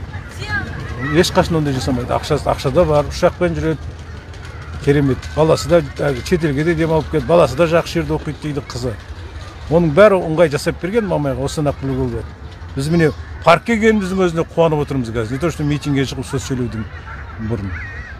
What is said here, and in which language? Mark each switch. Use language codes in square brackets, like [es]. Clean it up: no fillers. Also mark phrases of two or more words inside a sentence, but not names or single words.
[kk] Ешқашан ондай жасамайды. Ақшада бар, ұшақпен жүреді. Керемет. Баласы да шетелге де демалып келді. Баласы да жақсы жерде оқиды дейді қызы. Оның бәрі ыңғай жасап берген Мамайға, осыдан ақ білуге болады. Біз міне паркке келгеніміздің өзіне қуанып отырмыз қазір. [ru] Не то что [kk] митингге шығып сөз сөйлеудің бұрын.